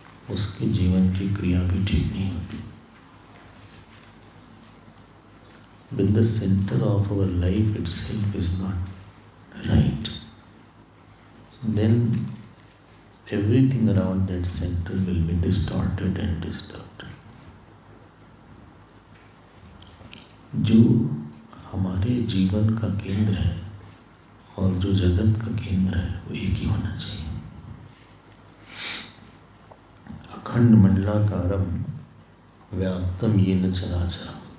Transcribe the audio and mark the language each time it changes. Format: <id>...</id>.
<hi>उसके जीवन की क्रिया भी ठीक नहीं होती।</hi> <en>When the center of our life itself is not right, then everything around that center will be distorted and disturbed.</en> <hi>जो हमारे जीवन का केंद्र है और जो जगत का केंद्र है वो एक ही होना चाहिए।</hi> <sa>अखंड मंडलाकारम व्याप्तम येन चराचरम।</sa>